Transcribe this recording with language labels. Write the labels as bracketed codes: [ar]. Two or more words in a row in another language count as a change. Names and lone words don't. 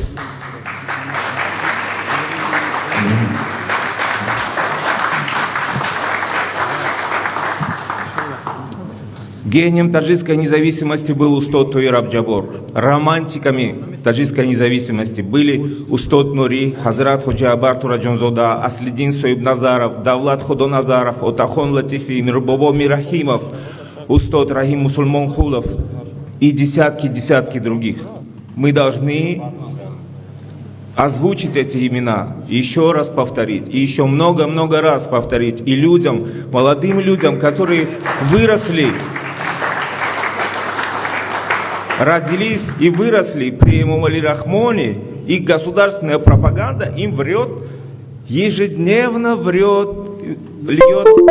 [ru] Гением таджикской независимости был Устод Туир Абджабор. Романтиками таджикской независимости были Устод Нури, Хазрат Ходжа Абар Тураджонзода, Аслидин Соиб Назаров, Давлат Ходоназаров, Отахон Латифи, Мирбово Мирахимов, Устод Рахим Мусульмонхулов и десятки других. Мы должны озвучить эти имена, еще раз повторить, и еще много раз повторить. И людям, молодым людям, которые выросли, родились и выросли при Эмомали Рахмоне, и государственная пропаганда им врет, ежедневно врет, льет